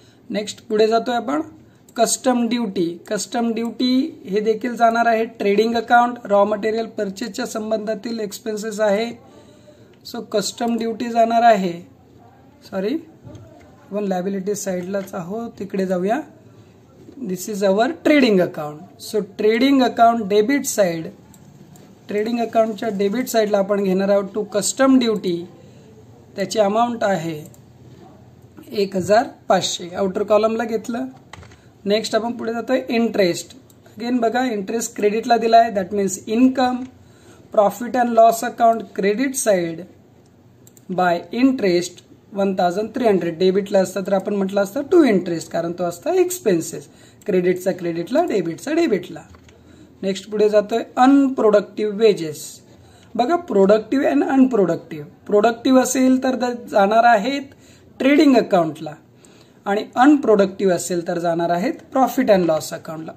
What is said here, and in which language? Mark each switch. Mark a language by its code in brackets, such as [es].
[mr] Next पुढे जातोय आपण. कस्टम ड्युटी, कस्टम ड्युटी हे देखील जाणार आहे ट्रेडिंग अकाउंट. रॉ मटेरियल परचेसच्या संबंधातील एक्सपेन्सेस आहे. सो कस्टम ड्युटी जाणार आहे. सॉरी, आपण लायबिलिटी साईडलाच आहोत, तिकडे जाऊया. [en] This is our trading account. [mr] So trading account debit side, trading अकाउंटच्या debit साईडला आपण घेणार आहोत टू कस्टम ड्युटी. त्याची अमाऊंट आहे 1500. आउटर कॉलमला घेतलं. नेक्स्ट आपण पुढे जातोय इंटरेस्ट. अगेन बघा, इंटरेस्ट क्रेडिटला दिला आहे, [en] That means income. Profit and loss account credit side by interest 1300. [mr] डेबिटला असतं तर आपण म्हटलं असतं टू इंटरेस्ट, कारण तो असता एक्सपेन्सेस. क्रेडिटचा क्रेडिटला, डेबिटचा डेबिटला. नेक्स्ट पुढे जातोय अनप्रोडक्टिव्ह वेजेस. बघा, प्रोडक्टिव्ह अँड अनप्रोडक्टिव्ह. प्रोडक्टिव्ह असेल तर जाणार आहेत ट्रेडिंग अकाउंटला आणि अनप्रोडक्टिव्ह असेल तर जाणार आहेत प्रॉफिट अँड लॉस अकाउंटला.